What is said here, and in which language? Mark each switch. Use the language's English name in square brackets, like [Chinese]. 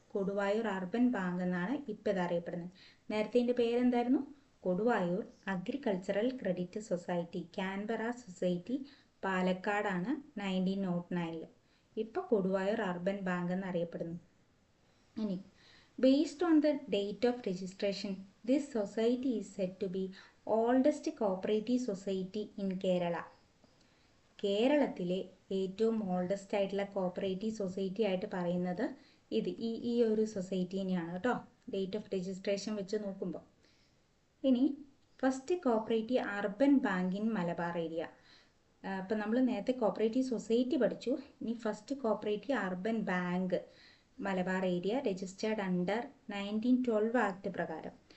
[Malayalam] Koduvayur urban bank എന്നാണ് ഇപ്പോൾ ഇത് അറിയപ്പെടുന്നത്. നേരത്തെ ഇതിൻ്റെ പേരെന്തായിരുന്നു? Koduvayur agricultural credit society. Canberra society പാലക്കാടാണ് 1909. ഇപ്പോൾ കൊടുവായൂർ അർബൻ ബാങ്ക് എന്നറിയപ്പെടുന്നു. ഇനി [English] Based on the date of registration, this society is said to be oldest cooperative society in Kerala. [Malayalam] കേരളത്തിലെ ഏറ്റവും ഓൾഡസ്റ്റ് ആയിട്ടുള്ള കോപ്പറേറ്റീവ് സൊസൈറ്റി ആയിട്ട് പറയുന്നത് ഈ ഒരു സൊസൈറ്റീനെയാണ് കേട്ടോ, ഡേറ്റ് ഓഫ് രജിസ്ട്രേഷൻ വെച്ച് നോക്കുമ്പോൾ. ഇനി [English] First cooperative urban bank in Malabar area. [Malayalam] അപ്പം നമ്മൾ നേരത്തെ കോപ്പറേറ്റീവ് സൊസൈറ്റി പഠിച്ചു. ഇനി first cooperative urban bank Malabar area registered under 1912 act പ്രകാരം.